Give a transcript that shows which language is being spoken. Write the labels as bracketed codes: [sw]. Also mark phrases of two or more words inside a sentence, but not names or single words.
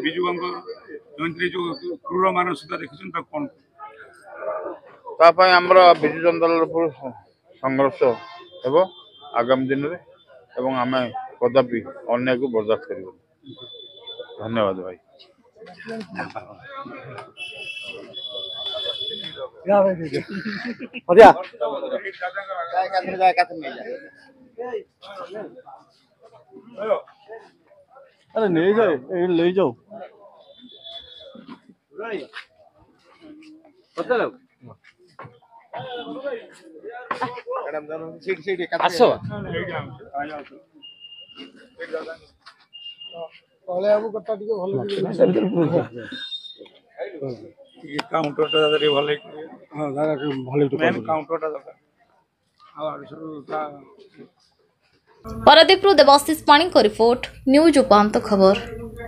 [or] ବିଜୁ ବାବୁଙ୍କ ଜୟନ୍ତୀରେ ଯୋଉ କ୍ରୂର ମାନସିକତା ଦେଖିଛନ୍ତି ତାକୁ କଣ? ତା ପାଇଁ ଆମର ବିଜୁ ଜନତା ଦଳ ସଂଘର୍ଷ ହେବ ଆଗାମୀ ଦିନରେ ଏବଂ ଆମେ କଦାପି ଅନ୍ୟାୟକୁ ବରଦାସ୍ତ କରିବୁନି। ଧନ୍ୟବାଦ ଭାଇ। [hi] अरे नहीं जाए ले जाओ आस [or] କାଉଣ୍ଟରଟା ଟିକେ ଭଲ ମେନ୍ କାଉଣ୍ଟରଟା ଦରକାର। ପାରାଦୀପରୁ ଦେବାଶିଷ ପାଣିଙ୍କ ରିପୋର୍ଟ, ନ୍ୟୁଜ୍ ଉପାନ୍ତ ଖବର।